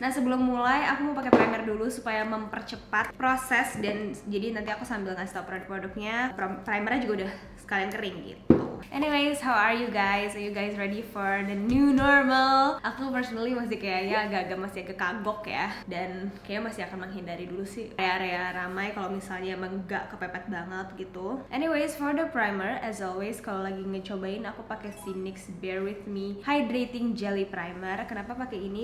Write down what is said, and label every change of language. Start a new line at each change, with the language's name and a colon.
Indonesian: Nah, sebelum mulai aku mau pakai primer dulu supaya mempercepat proses, dan jadi nanti aku sambil ngasih tau produk-produknya. Primernya juga udah sekalian kering gitu.
English: Anyways, how are you guys? Are you guys ready for the new normal?
Indonesian: Aku personally masih kayaknya agak kagok ya, dan kayaknya masih akan menghindari dulu sih area-area ramai kalau misalnya emang gak kepepet banget gitu.
English: Anyways, for the primer, as always
Indonesian: kalau lagi ngecobain aku pakai si NYX Bare With Me Hydrating Jelly Primer. Kenapa pakai ini?